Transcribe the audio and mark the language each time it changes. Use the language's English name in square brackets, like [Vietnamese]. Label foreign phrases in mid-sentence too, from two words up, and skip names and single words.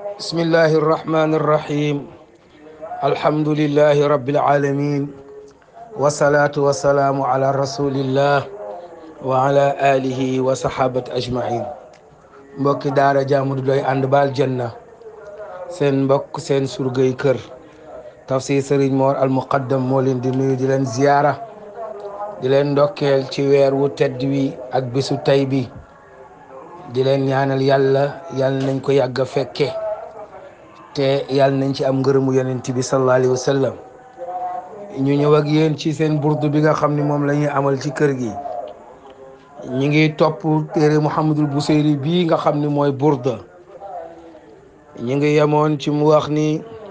[Arabic] بسم الله الرحمن الرحيم الحمد لله رب العالمين والصلاة والسلام على رسول الله وعلى آله وصحابة أجمعين [Wolof] mbokki daara jaamu du doy ànd baal janna seen mbokk seen surgay kër tafsir Serigne Mor al Muqaddam moo leen di nuyu di leen ziyaara di leen ndokkeel ci weer wu tedd wi ak bisu tay bi di leen ñaanal yàlla nañ ko yàgg a fekke te yàlla nañ ci am ngërëmu yonent bi [Arabic] صلى الله عليه وسلم [Wolof] ñu ñëw ak yéen ci seen burdu bi nga xam ne moom la ñuy amal ci kër gi ñu ngi topp téere Muhammadul Buseyri bii nga xam ne mooy burda ñu ngi yemoon ci mu wax ni